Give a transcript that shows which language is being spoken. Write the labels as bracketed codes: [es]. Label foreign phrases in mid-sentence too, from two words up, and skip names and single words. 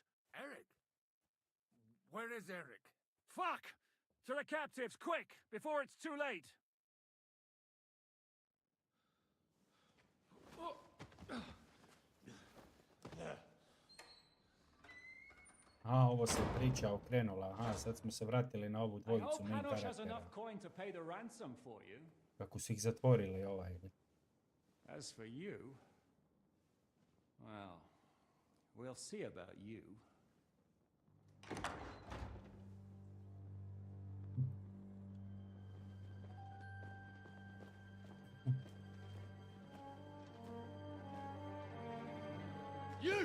[en] Eric? Where is Eric? Fuck! To the captives, quick, before it's too late! [sr] A, ovo se priča okrenula. Aha, sad smo se vratili na ovu I dvojicu [en] hope main Hanush has [sr] karaktera. [en] enough coin to pay the ransom for you. [sr] Kako su ih zatvorili ovaj. [en] As for you, well, we'll see about you. You!